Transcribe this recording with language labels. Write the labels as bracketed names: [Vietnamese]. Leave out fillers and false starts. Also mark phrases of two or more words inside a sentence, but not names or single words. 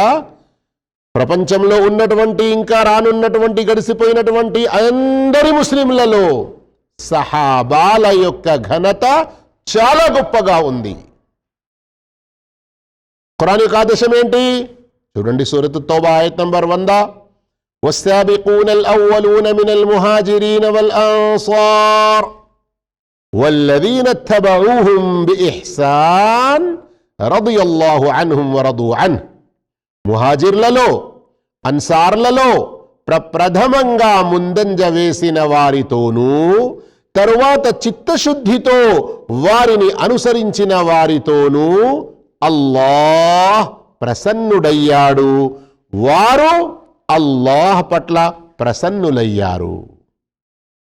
[Telugu] ప్రపంచంలో ఉన్నటువంటి, ఇంకా రానున్నటువంటి, గడిసిపోయినటువంటి అందరి ముస్లింలలో సహాబాల యొక్క ఘనత చాలా గొప్పగా ఉంది. ఖురాన్ యొక్క ఆదేశం ఏంటి? చూడండి, సూరత్ తౌబా ఆయత్ నంబర్ 100, [Arabic] والسابقون الأولون من المهاجرين والأنصار والذين اتبعوهم بإحسان رضي الله عنهم ورضوا عنه. [Telugu] ముహాజిర్లలో, అన్సార్లలో ప్రప్రథమంగా ముందంజ వేసిన వారితోనూ, తరువాత చిత్తశుద్ధితో వారిని అనుసరించిన వారితోనూ అల్లాహ్ ప్రసన్నుడయ్యాడు, వారు అల్లాహ్ పట్ల ప్రసన్నులయ్యారు.